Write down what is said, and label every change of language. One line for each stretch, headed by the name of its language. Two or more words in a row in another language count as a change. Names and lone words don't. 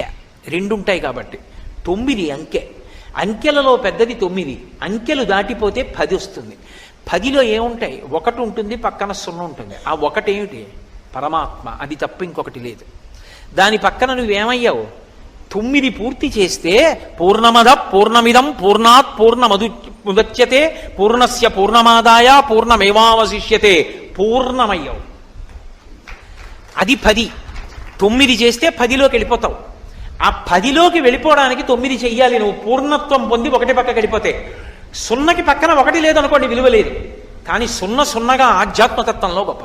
Telugu: 2 ఉంటాయి కాబట్టి 9 అంకె. అంకెలలో పెద్దది 9. అంకెలు దాటిపోతే 10 వస్తుంది. 10లో ఏముంటాయి? 1 ఉంటుంది, పక్కన 0 ఉంటుంది. ఆ 1 ఏమిటి? పరమాత్మ. అది తప్ప ఇంకొకటి లేదు. దాని పక్కన నువ్వేమయ్యావు? 9 పూర్తి చేస్తే
Sanskrit: पूर्णमद पूर्णमिदं पूर्णात् पूर्णमुदच्यते पूर्णस्य पूर्णमादाय पूर्णमेवावशिष्यते.
Telugu: పూర్ణమయ్యావు. అది 10. 9 చేస్తే 10లోకి వెళ్ళిపోతావు. ఆ 10లోకి వెళ్ళిపోవడానికి 9 చెయ్యాలి. నువ్వు పూర్ణత్వం పొంది 1 పక్కకి వెళ్ళిపోతే, 0కి పక్కన 1 లేదనుకోండి, విలువ లేదు. కానీ 0 0గా ఆధ్యాత్మతత్వంలో గొప్పది.